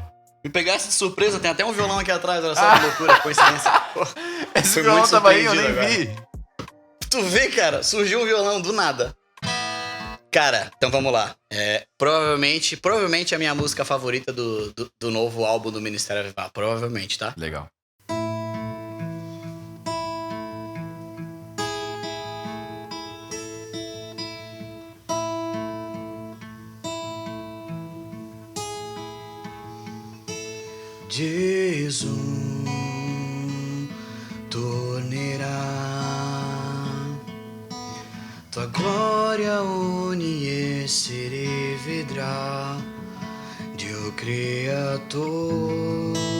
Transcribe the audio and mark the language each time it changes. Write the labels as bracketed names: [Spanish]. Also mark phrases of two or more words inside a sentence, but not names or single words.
[Portuguese] Me pegasse de surpresa, tem até um violão aqui atrás, olha só que loucura, coincidência. Pô, Esse fui violão muito tava aí, eu nem surpreendido vi. Tu vê, cara, surgiu um violão do nada. Cara, então vamos lá. Provavelmente a minha música favorita do novo álbum do Ministério Avivá. Provavelmente, tá? Legal. [Italian] Gesù tornerà tua glória ogni essere vedrà, Dio creator.